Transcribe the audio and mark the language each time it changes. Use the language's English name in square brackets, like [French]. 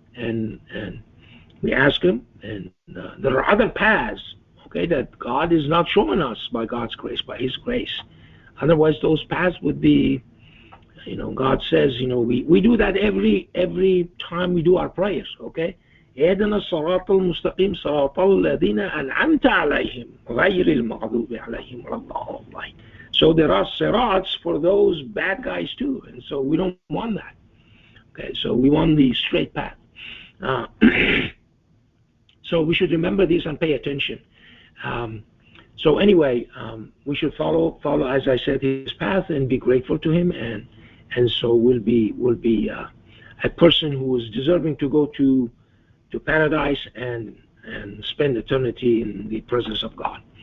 [English] And we ask Him, and there are other paths, okay, that God is not showing us by God's grace, by His grace. Otherwise, those paths would be, God says, we do that every time we do our prayers, okay? [Arabic] اهدنا الصراط المستقيم صراط الذين أنعمت عليهم غير المغضوب عليهم ولا الضالين. [English] So there are sirats for those bad guys too, and so we don't want that. Okay, so we want the straight path. So we should remember these and pay attention. So anyway, we should follow, as I said, His path and be grateful to Him, and so we'll be a person who is deserving to go to paradise and spend eternity in the presence of God.